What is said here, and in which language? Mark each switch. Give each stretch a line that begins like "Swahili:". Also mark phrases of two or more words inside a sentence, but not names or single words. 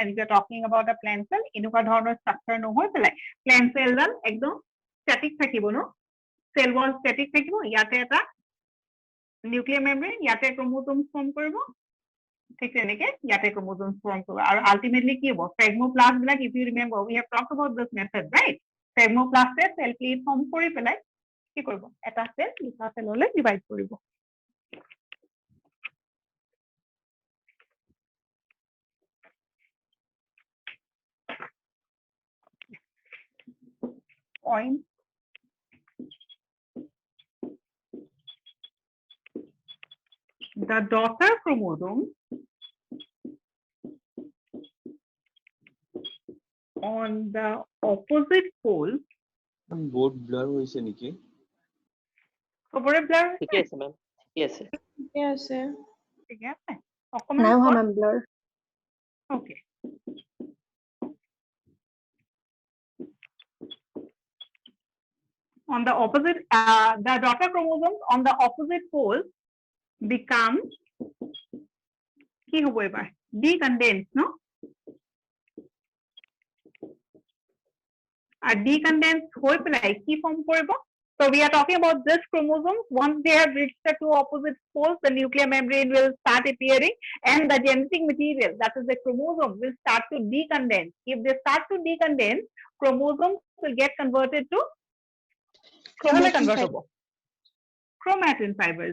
English: if you are talking about a plant cell,
Assamese: এনেকুৱা ধৰণৰ structure নহয় পেলাই
English: plant cell
Assamese: ডাল একদম static থাকিব ন,
English: cell wall
Assamese: static থাকিব, ইয়াতে এটা
English: nuclear membrane,
Assamese: ইয়াতে
English: chromosome form
Assamese: কৰিব, ঠিক তেনেকে ইয়াতে
English: chromosome form
Assamese: কৰিব, আৰু ultimately কি হ'ব? Phagmoplast বিলাক,
English: if you remember, we have talked about this method, right? Phagmoplast cell plate form
Assamese: কৰি পেলাই কি কৰিব? এটা cell দুটা cellলৈ divide কৰিব। Point.
English: The daughter chromosome on the opposite pole.
Assamese: board blur হৈছে নেকি? চবৰে blur ঠিকে আছে মেম ঠিকে আছে ঠিকে আছে। ঠিক আছে অকমান নাই হোৱা মেম ব্লাৰ।
English: Okay. On the opposite, the daughter chromosomes on the opposite pole become
Assamese: কি হ'ব এবাৰ?
English: Decondensed, no?
Assamese: আৰু decondensed হৈ পেলাই কি form কৰিব?
English: So we are talking about this chromosome. Once they have reached the two opposite poles, the nuclear membrane will start appearing, and the genetic material, that is the chromosome, will start to decondense. If they start to decondense, chromosomes will get converted to chromatin fibers.